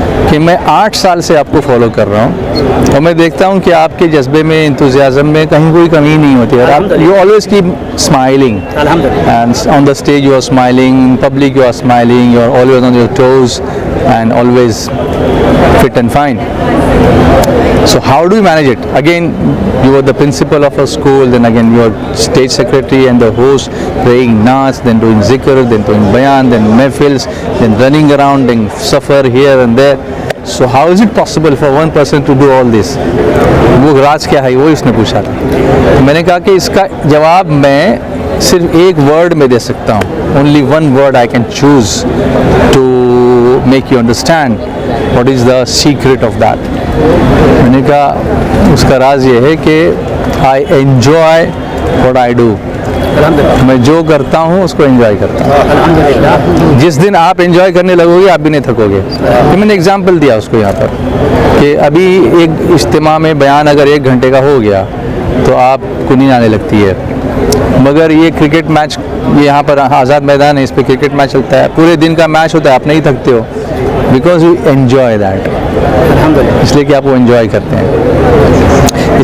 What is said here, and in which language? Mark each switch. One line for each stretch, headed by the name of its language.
Urdu: کہ میں 8 سال سے آپ کو فالو کر رہا ہوں اور میں دیکھتا ہوں کہ آپ کے جذبے میں انتھوزیازم میں کہیں کوئی کمی نہیں ہوتی اور آپ
English: You always keep smiling and on the stage you are smiling, in public you are smiling, you are always on your toes and always fit and fine. So how do you manage it? Again, you are the principal of a school, then again you are stage secretary and the host, praying naas, then doing zikr, then doing bayan, then mehfils, then running around, then safar here and there. So how is it possible for one person to do all this?
Urdu: وہ راز کیا ہے وہ اس نے پوچھا تھا. تو میں نے کہا کہ اس کا جواب میں صرف ایک ورڈ میں دے سکتا ہوں.
English: Only one word I can choose to make you understand what is the secret of that.
Urdu: میں نے کہا اس کا راز یہ ہے کہ
English: I enjoy what I do.
Urdu: میں جو کرتا ہوں اس کو انجوائے کرتا ہوں. جس دن آپ انجوائے کرنے لگو گے آپ بھی نہیں تھکو گے. تو میں نے اگزامپل دیا اس کو یہاں پر کہ ابھی ایک اجتماع میں بیان اگر 1 گھنٹے کا ہو گیا تو آپ کو نیند آنے لگتی ہے, مگر یہ کرکٹ میچ یہاں پر آزاد میدان ہے, اس پہ کرکٹ میچ چلتا ہے, پورے دن کا میچ ہوتا ہے, آپ نہیں تھکتے ہو
English: because you enjoy that,
Urdu: اس لیے کہ آپ وہ انجوائے کرتے ہیں.